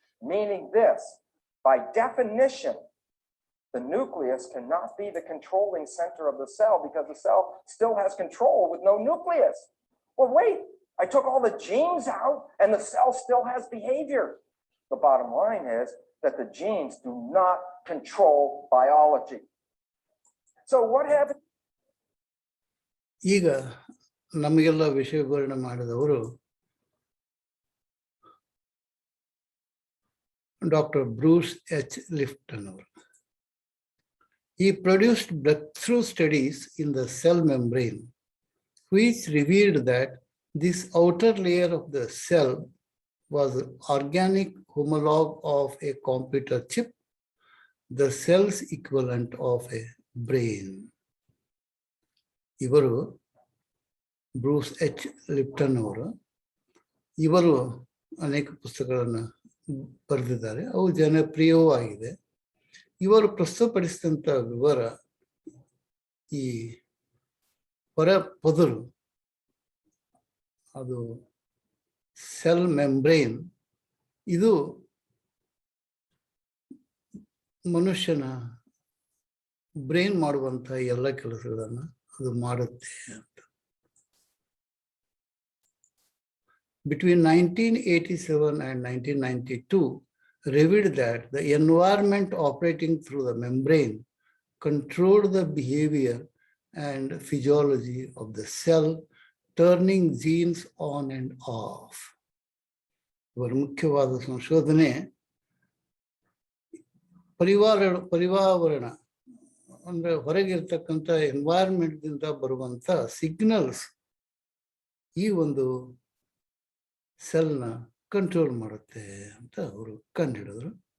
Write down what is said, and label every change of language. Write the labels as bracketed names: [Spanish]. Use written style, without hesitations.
[English] Meaning this, by definition, the nucleus cannot be the controlling center of the cell because the cell still has control with no nucleus. Well, wait, I took all the genes out and the cell still has behavior. The bottom line is that the genes do not control biology. So what happened? [Kannada] ಈಗ ನಮಗೆಲ್ಲ ವಿಷಯ ವಿವರಣೆ ಮಾಡಿದವರು doctor Bruce H Lipton ಅವರು. [English] He produced breakthrough studies in the cell membrane, which revealed that this outer layer of the cell was organic homologue of a computer chip, the cell's equivalent of a brain. [Kannada] ಇವರು Bruce H Lipton ಅವರು, ಇವರು ಅನೇಕ ಪುಸ್ತಕಗಳನ್ನು ಬರೆದಿದ್ದಾರೆ, ಅವು ಜನಪ್ರಿಯವೂ ಆಗಿದೆ. ಇವರು ಪ್ರಸ್ತುತಪಡಿಸಿದಂಥ ವಿವರ, ಈ ಹೊರ ಪದರು, ಅದು ಸೆಲ್ ಮೆಂಬ್ರೇನ್, ಇದು ಮನುಷ್ಯನ ಬ್ರೈನ್ ಮಾಡುವಂಥ ಎಲ್ಲ ಕೆಲಸಗಳನ್ನು ಅದು ಮಾಡುತ್ತೆ ಅಂತ. [English] Between 1987 and 1992, revealed that the environment operating through the membrane controlled the behavior and physiology of the cell, turning genes on and off. [Kannada] ಇವರ ಮುಖ್ಯವಾದ ಸಂಶೋಧನೆ ಪರಿವಾರಣ ಅಂದ್ರೆ ಹೊರಗಿರ್ತಕ್ಕಂಥ ಎನ್ವೈರನ್ಮೆಂಟ್ದಿಂದ ಬರುವಂಥ ಸಿಗ್ನಲ್ಸ್ ಈ ಒಂದು ಸೆಲ್ನ ಕಂಟ್ರೋಲ್ ಮಾಡುತ್ತೆ ಅಂತ ಅವರು ಕಂಡುಹಿಡಿದ್ರು.